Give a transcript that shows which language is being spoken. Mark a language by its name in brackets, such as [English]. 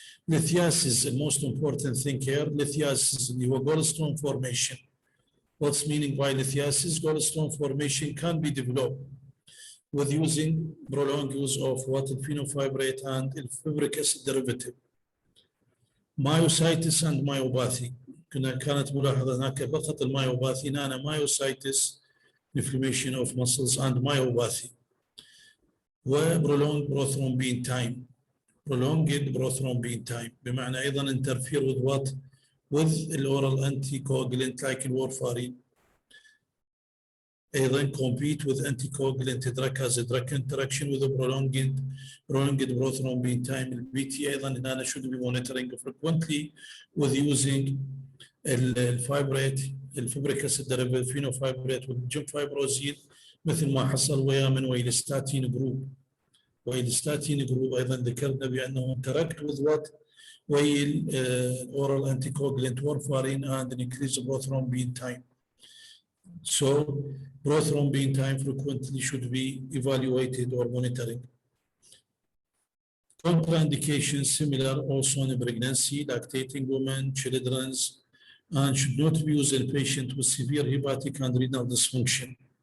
[English] Lithiasis, the most important thing here, lithiasis [Arabic] اللي هو [English] gallstone formation. What's meaning by lithiasis? Gallstone formation can be developed with using prolonged use of what phenofibrate and fibric acid derivative. Myositis and myopathy. [Arabic] كانت ملاحظة هناك فقط المايوباثي. [English] هنا myositis, inflammation of muscles and myopathy. وprolonged prothrombin time. Prolonged prothrombin time بمعنى [Arabic] أيضا [English] interfere with what? With the oral anticoagulant like warfarin. أيضا compete with anticoagulant drug as a drug interaction with a prolonged prothrombin time. [Arabic] الBT أيضا هنا [English] should be monitoring frequently with using [Arabic] الفايبرات الفبريك اسيد ديريفيتيف فينوفايبرات والجمفايبروزيل مثل ما حصل ويا من ويلستاتين جروب. ويلستاتين جروب أيضا ذكرنا بأنه [English] interact with what? While oral anticoagulant warfarin and an increased prothrombin time. So prothrombin time frequently should be evaluated or monitoring. Contraindications similar also in pregnancy, lactating women, children, and should not be used in patients with severe hepatic and renal dysfunction.